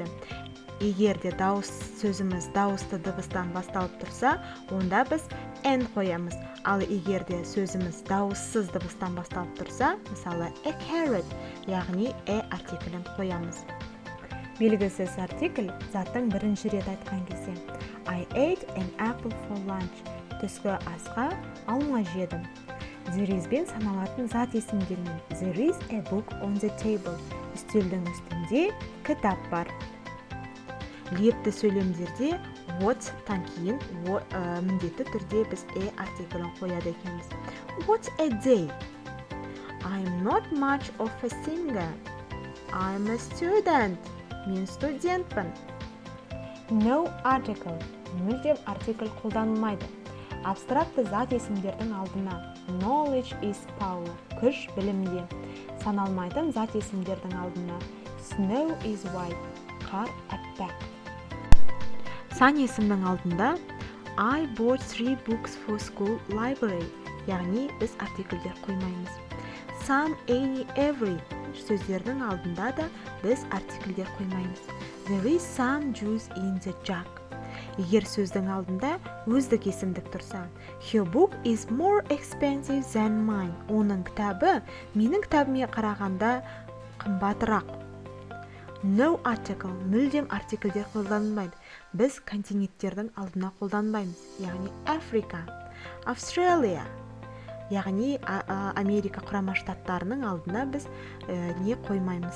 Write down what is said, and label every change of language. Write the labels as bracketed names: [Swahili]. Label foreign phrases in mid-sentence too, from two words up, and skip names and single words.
[Kazakh] Егер де сөзіміз дауысты дыбыстан басталып тұрса, онда біз n қоямыз. Ал егер де сөзіміз дауыссыз дыбыстан басталып тұрса, мысалы [English] a carrot, [Kazakh] яғни артиклін қоямыз. Белгісіз артикль заттың бірінші рет айтқан кезде. [English] I ate an apple for lunch. [Kazakh] Түскі асқа алма жедім. [English] There is [Kazakh] бен саналатын зат есімдермен. [English] There is a book on the table. [Kazakh] Үстелдің үстінде кітап бар. Лепті сөйлемдерде what-тан кейін міндетті түрде біз артиклін қояды екенбіз. [English] What a day. I'm not much of a singer. I'm a student. [Kazakh] Мен студентпін. [English] No article. [Kazakh] Мүлдем артикль қолданылмайды. Абстракты зат есімдердің алдына. [English] Knowledge is power. [Kazakh] Күш білімде. Саналмайтын зат есімдердің алдына. [English] Snow is white. [Kazakh] Қар әппақ. Сан есімнің алдында [English] I bought 3 books for school library. [Kazakh] Яғни біз артикльдер қоймаймыз. [English] Some, any, every [Kazakh] сөздердің алдында да біз артикльдер қоймаймыз. [English] There is some juice in the jug. [Kazakh] Егер сөздің алдында өздік есімдік тұрса, [English] Her book is more expensive than mine. [Kazakh] Оның кітабы менің кітабыме қарағанда қымбатырақ. [English] No article. [Kazakh] Мүлдем артикльдер қолданылмайды. Біз континенттердің алдына қолданбаймыз. Яғни Африка, Австралия. Яғни Америка құрама штаттарының алдына біз не қоймаймыз?